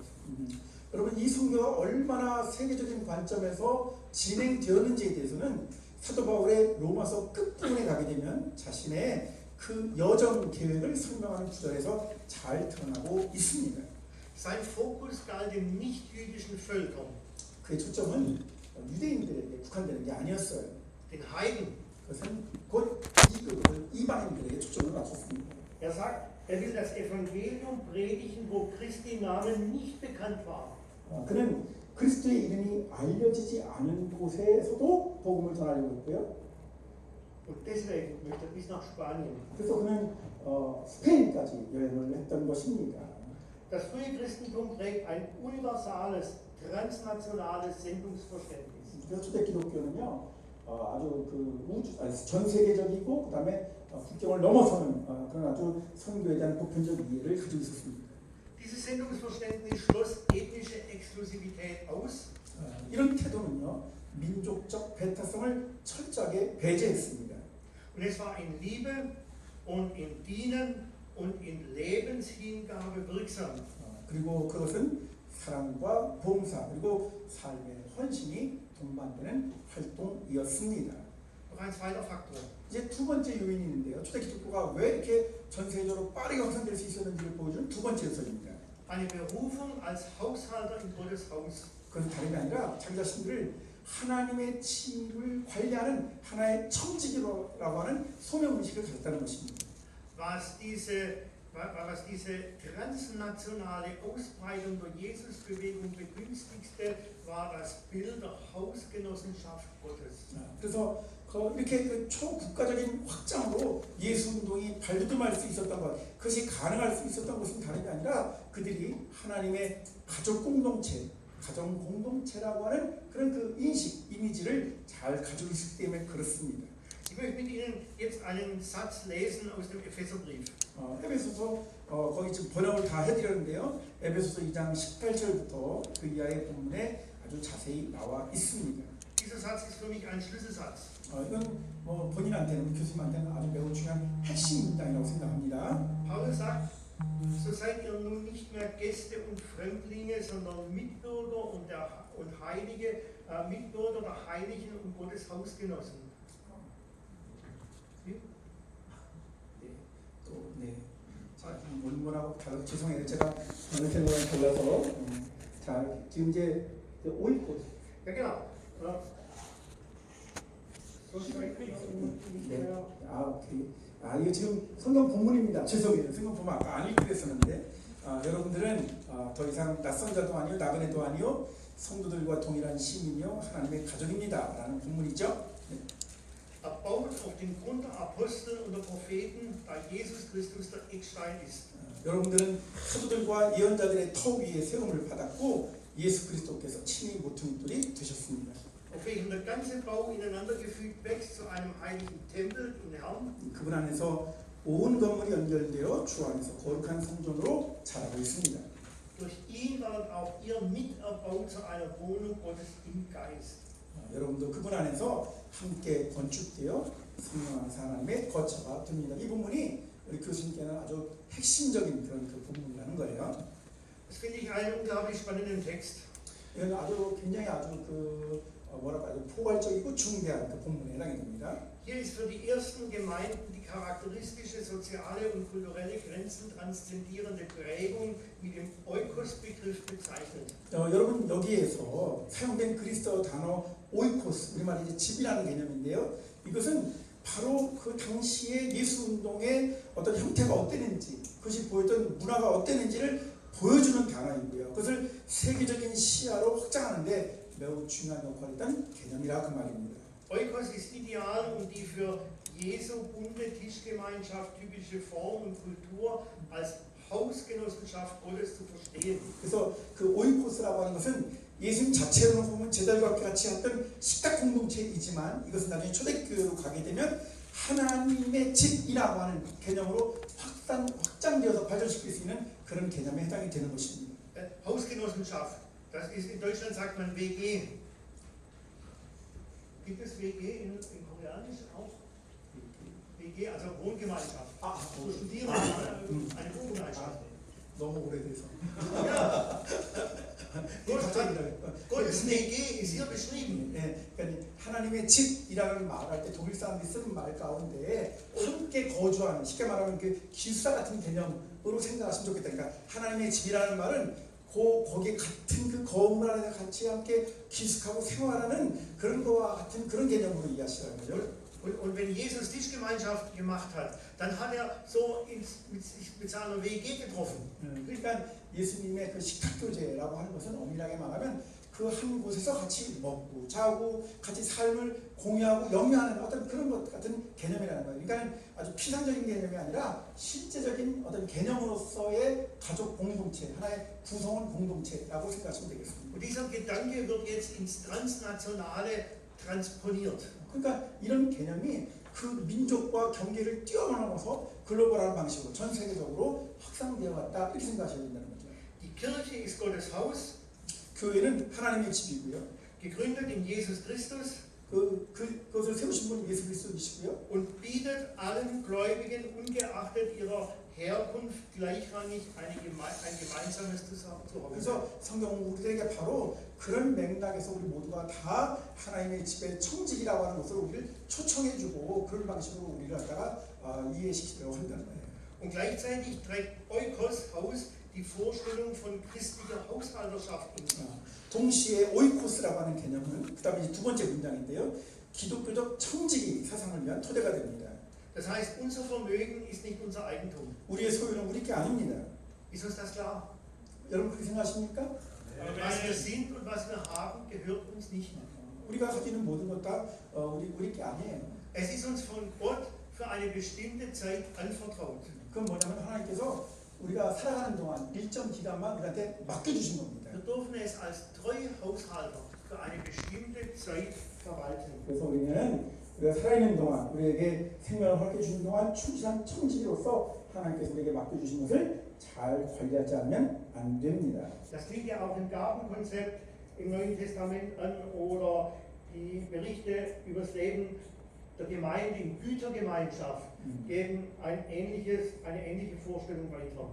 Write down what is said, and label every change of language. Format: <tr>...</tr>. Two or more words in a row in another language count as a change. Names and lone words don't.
<ko>여러분, 이 선교가 얼마나 세계적인 관점에서 진행되었는지에 대해서는 사도 바울의 로마서 끝부분에 가게 되면 자신의 그 여정 계획을 설명하는 구절에서 잘 드러나고 있습니다.</ko> <de>Sein Fokus galt den nicht-jüdischen Völkern,</de> <ko>그의 초점은 유대인들에게 국한되는 게 아니었어요.</ko> <de>den Heiden.</de> <ko>그것은 곧 이방인들에게 초점을 맞췄습니다.</ko> <de>sagt, will das Evangelium predigen, wo Christi Name nicht bekannt war.</de> <ko>그는 그리스도의 이름이 알려지지 않은 곳에서도 복음을 전하려고 했고요.</ko> <de>Und deswegen möchte er bis nach Spanien.</de> <ko>그래서 그는 스페인까지 여행을 했던 것입니다.</ko> <de>Das frühe Christentum trägt ein universales, transnationales Sendungsverständnis.</de> <ko>그래서 초대 기독교는요, 아주 전 세계적이고 그다음에 국경을 넘어서는 그런 아주 선교에 대한 보편적 이해를 가지고 있었습니다.</ko> <de>Dieses Sendungsverständnis schloss ethnische Exklusivität aus.</de> <ko>이런 태도는요, 민족적 배타성을 철저하게 배제했습니다.</ko> <de>Und es war in Liebe und in Dienen und in Lebenshingabe wirksam.</de> <ko>그리고 그것은 사랑과 봉사 그리고 삶의 헌신이 동반되는 활동이었습니다.</ko> <de>Noch ein zweiter Faktor.</de> <ko>이제 2번째 요인이 있는데요. 초대 기독교가 왜 이렇게 전 세계적으로 빠르게 확산될 수 있었는지를 보여주는 2번째 요소입니다.</ko> <de>eine Berufung als Haushalter in Gottes Haus.</de> <ko>그것은 다름이 아니라 자기 자신들을 하나님의 집을 관리하는 하나의 청지기라고 하는 소명의식을 가졌다는 것입니다.</ko> <de>Was diese transnationale Ausbreitung durch Jesusbewegung begünstigte, war das Bild der Hausgenossenschaft Gottes.</de> <ko>그래서 이렇게 그 초국가적인 확장으로 예수 운동이 발돋움할 수 있었던 것, 그것이 가능할 수 있었던 것은 다름이 아니라 그들이 하나님의 가족 공동체, 가정 공동체라고 하는 그런 그 인식, 이미지를 잘 가지고 있기 때문에 그렇습니다.</ko> <de>Ich möchte mit Ihnen jetzt einen Satz lesen aus dem Epheserbrief.</de> <ko>에베소서 거기 지금 번역을 다 해드렸는데요. 에베소서 2장 18절부터 그 이하의 본문에 아주 자세히 나와 있습니다.</ko> <de>Dieser Satz ist für mich ein Schlüsselsatz.</de> <ko>이건 뭐 본인한테는 교수님한테는 아주 매우 중요한 핵심 문장이라고 생각합니다.</ko> <de>Paulus sagt, so seid ihr nun nicht mehr Gäste und Fremdlinge, sondern Mitbürger und Heilige, Mitbürger der Heiligen und Gottes Hausgenossen.</de> <ko>네. 자, 원문하고 달라서 죄송해요. 제가 이렇게 거랑 달라서 자, 지금 이제 오이코스.</ko> <de>Ja, genau.</de> <ko>네. 오케이. 이거 지금 성경 본문입니다. 죄송해요. 성경 본문 아까 안 읽기로 했었는데 여러분들은 더 이상 낯선 자도 아니요 나그네도 아니요 성도들과 동일한 시민이요 하나님의 가족입니다. 라는 본문이죠. 네.</ko> <de>Erbaut auf den Grund der Apostel und der Propheten, da Jesus Christus der Eckstein ist.</de> <ko>여러분들은 사도들과 예언자들의 터 위에 세움을 받았고 예수 그리스도께서 친히 모퉁이돌이 되셨습니다.</ko> <de>Auf welchem der ganze Bau ineinandergefügt wächst zu einem heiligen Tempel im Herrn.</de> <ko>그분 안에서 온 건물이 연결되어 주 안에서 거룩한 성전으로 자라고 있습니다.</ko> <de>Durch ihn werdet auch ihr miterbaut zu einer Wohnung Gottes im Geist.</de> <ko>여러분도 그분 안에서 함께 건축되어 성령 안에서 하나님의 거처가 됩니다. 이 부분이 우리 교수님께는 아주 핵심적인 그런 그 부분이라는 거예요.</ko> <de>Das finde ich einen unglaublich spannenden Text.</de> <ko>이건 아주 굉장히 아주 그 뭐랄까 아주 포괄적이고 중대한 그 본문에 해당이 됩니다. Hier ist für die ersten Gemeinden die charakteristische soziale und kulturelle Grenzen transzendierende Prägung mit dem Oikos-Begriff bezeichnet. 여러분 여기에서 사용된 그리스어 단어 오이코스, 우리말 이제 집이라는 개념인데요. 이것은 바로 그 당시의 예수 운동의 어떤 형태가 어땠는지, 그것이 보였던 문화가 어땠는지를 보여주는 단어이고요. 그것을 세계적인 시야로 확장하는데 매우 중요한 역할을 했던 개념이라 그 말입니다.</ko> <de>Oikos ist ideal, um die für Jesu bunte Tischgemeinschaft typische Form und Kultur als Hausgenossenschaft Gottes zu verstehen.</de> <ko>그래서 그 오이코스라고 하는 것은 예수님 자체로 보면 제자들과 같이 했던 식탁 공동체이지만 이것은 나중에 초대교회로 가게 되면 하나님의 집이라고 하는 개념으로 확장되어서 발전시킬 수 있는 그런 개념에 해당이 되는 것입니다.</ko> <de>Hausgenossenschaft, das ist in Deutschland sagt man WG. Gibt es WG in Koreanisch auch? WG, also Wohngemeinschaft. So studieren eine Wohngemeinschaft.</de> <ko>너무 오래돼서.</ko> <de>Ja. Gottes WG ist hier beschrieben.</de> <ko>그러니까 하나님의 집이라는 말할 때 독일 사람들이 쓰는 말 가운데 함께 거주하는, 쉽게 말하면 그 기숙사 같은 개념으로 생각하시면 좋겠다. 그러니까 하나님의 집이라는 말은 거기에 같은 그 건물 안에 같이 함께 기숙하고 생활하는 그런 거와 같은 그런 개념으로 이해하시라는 거죠.</ko> <de>Und wenn Jesus Tischgemeinschaft gemacht hat, dann hat so mit seiner WG getroffen.</de> <ko>그러니까 예수님의 그 식탁교제라고 하는 것은 엄밀하게 말하면 그 한 곳에서 같이 먹고 자고 같이 삶을 공유하고 영위하는 어떤 그런 것 같은 개념이라는 거예요. 그러니까 아주 피상적인 개념이 아니라 실제적인 어떤 개념으로서의 가족 공동체, 하나의 구성원 공동체라고 생각하시면 되겠습니다.</ko> <de>Und dieser Gedanke wird jetzt ins Transnationale transponiert.</de> <ko>그러니까 이런 개념이 그 민족과 경계를 뛰어넘어서 글로벌한 방식으로 전 세계적으로 확산되어 왔다 이렇게 생각하셔야 된다는 거죠.</ko> <de>Die Kirche ist Gottes Haus,</de> <ko>교회는 하나님의 집이고요.</ko> <de>gegründet in Jesus Christus</de> <ko>그것을 세우신 분이 예수 그리스도이시고요.</ko> <de>und bietet allen Gläubigen ungeachtet ihrer Herkunft gleichrangig ein gemeinsames Zuhause.</de> <ko>그래서 성경은 우리에게 바로 그런 맥락에서 우리 모두가 다 하나님의 집의 청직이라고 하는 것을 우리를 초청해주고 그런 방식으로 우리를 갖다가 이해시키려고 한다는 거예요.</ko> <de>Und gleichzeitig trägt Oikos Haus die Vorstellung von christlicher Haushalterschaft in sich.</de> <ko>동시에 오이코스라고 하는 개념은 그 다음에 두 번째 문장인데요. 기독교적 청지기 사상을 위한 토대가 됩니다.</ko> <de>Das heißt, unser Vermögen ist nicht unser Eigentum.</de> <ko>우리의 소유는 우리 게 아닙니다.</ko> <de>Ist uns das klar?</de> <ko>여러분 그렇게 생각하십니까?</ko> <de>Was wir sind und was wir haben, gehört uns nicht.</de> <ko>우리가 가지는 모든 것 다 우리 게 아니에요.</ko> <de>Es ist uns von Gott für eine bestimmte Zeit anvertraut.</de> <ko>그건 뭐냐면 하나님께서 우리가 살아가는 동안 일정 기간만 우리한테 맡겨주신 겁니다.</ko> <de>Wir dürfen es als treue Haushalter für eine bestimmte Zeit verwalten.</de> <ko>그래서 우리는 우리가 살아있는 동안 우리에게 생명을 허락해 주신 동안 충실한 청지기로서 하나님께서 우리에게 맡겨주신 것을 잘 관리하지 않으면 안 됩니다.</ko> <de>Das klingt ja auch im Gabenkonzept im Neuen Testament an oder die Berichte über das Leben der Gemeinde in Gütergemeinschaft geben eine ähnliche Vorstellung weiter.</de>